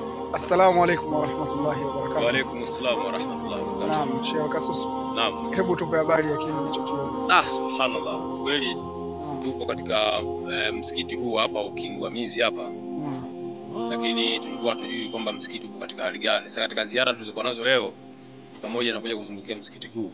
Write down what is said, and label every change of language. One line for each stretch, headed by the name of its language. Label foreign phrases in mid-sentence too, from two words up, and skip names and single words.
Arabic: السلام عليكم ورحمة الله وبركاته. وعليكم السلام ورحمة الله وبركاته.
Swahili: Naam, Sheikh Kasusu. Naam. Hebu tupe habari ya kile ulichokiona. Subhanallah. Kweli tupo katika msikiti huu hapa Ukingwamizi hapa. Lakini tulikuwa tujui kwamba msikiti uko katika hali gani. Sasa katika ziara tulizokuwa nazo leo pamoja na kuja kuzungukia msikiti huu.